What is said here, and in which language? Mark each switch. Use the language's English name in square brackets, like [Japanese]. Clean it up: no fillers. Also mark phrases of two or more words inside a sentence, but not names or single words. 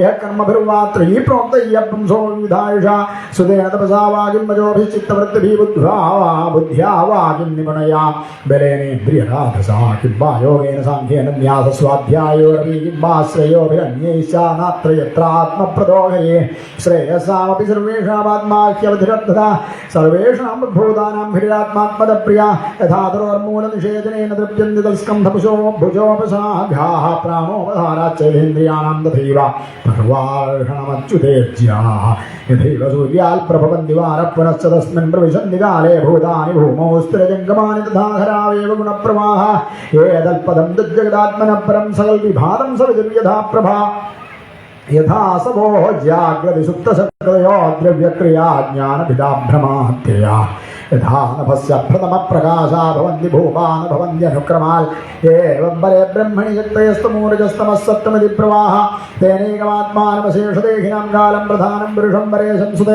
[Sanskrit] कर्मभिर्वात्रयी प्रोक्तय्यपुंसो विधायुषा सुदेन तपसा वा किं मजोभिश्चित्तवृत्तिभिः बुद्ध्या वा किं निपुणया बलेनेन्द्रियराधसा किं वा योगेन साङ्ख्येन न्यासस्वाध्यायोरपि किं वा श्रेयोभिरन्यैश्चा नात्र यत्रात्मप्रदोहये श्रेयसामपि सर्वेषामात्माख्यवधिरर्थता सर्वेषां भूतानां हिरिरात्मात्मदप्रिया यथा तरोर्मूलनिषेचनेन तृप्यन्ति तत्स्कन्धपुषो भुजोपसाघा യാഹ പ്രാണോപധാരാച്ചേന്ദ്രിയാണാം തഥൈവ സർവാർഹണമച്യുതേജ്യാഹ യഥൈവ സൂര്യാൽ പ്രഭവന്തി വാര പുനശ്ച തസ്മിൻ പ്രവിശന്തി കാലേ ഭൂതാനി ഭൂമോ സ്ഥിരജംഗമാനി തഥാഹരാവേവ ഗുണപ്രവാഹ ഏതൽപദം ജഗദാത്മന പരം സകൽ വിഭാതം സവിതുര്യഥാ പ്രഭാ യഥാ സവോ ജാഗ്രതി സുപ്തശക്തയോ ദ്രവ്യക്രിയാ ജ്ഞാനഭിദാഭ്രമാത്യയ യഥാ നഭസ്യ പ്രഥമ പ്രകാശാ ഭവന്തി ഭൂപാന ഭവന്ത്യനുക്രമാൽ ഏവം പരേ ബ്രഹ്മണി ശക്തയസ്തമൂർജസ്തമസ്സത്വമിതി പ്രവാഹ തേനൈകമാത്മാനമശേഷദേഹിനാം കാലം പ്രധാനം പുരുഷം പരേശം